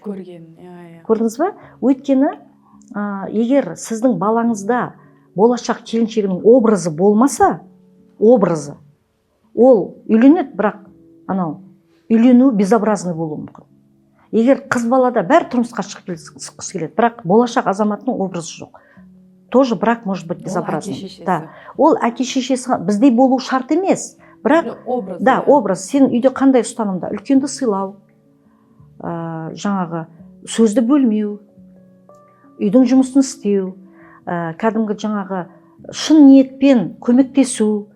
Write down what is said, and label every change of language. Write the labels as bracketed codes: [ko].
[kk] Көрдіңіз ба? Өйткені егер сіздің балаңызда болашақ келіншегінің образы болмаса, ол үйленеді, бірақ үйлену [ru] безобразный [kk] болуы мүмкін. Егер қыз балада бәрі тұрмысқа шыққысы келеді, бірақ болашақ азаматының образы жоқ. [ru] Тоже брак может быть безобразный. Да. [kk] Ол әке-шешесі біздей болу шарт емес. Бірақ образ. Сен үйде қандай ұстанымда? Үлкенді сыйлау, жаңағы сөзді бөлмеу, үйдің жұмысын істеу, кәдімгі жаңағы шын ниетпен көмектесу.